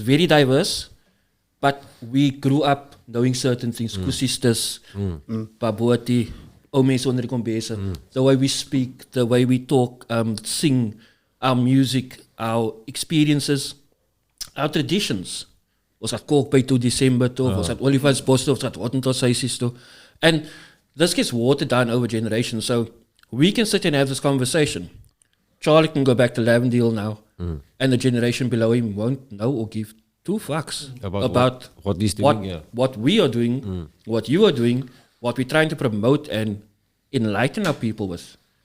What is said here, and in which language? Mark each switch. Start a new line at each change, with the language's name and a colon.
English: It's very diverse, but we grew up knowing certain things.
Afrikaans: Kusistas, Baboti, Omes onder die kombese.
English: The way we speak, the way we talk, sing, our music, our experiences, our traditions.
Afrikaans: Ons het kook by 2 December toe, ons het Olifantsbos toe, ons het Hottentotshuisies toe.
English: And this gets watered down over generations. So we can sit and have this conversation. Charlie can go back to Lavendale now, and the generation below him won't know or give 2 fucks about what he's doing, what we are doing, what you are doing, what we're trying to promote and enlighten our people with.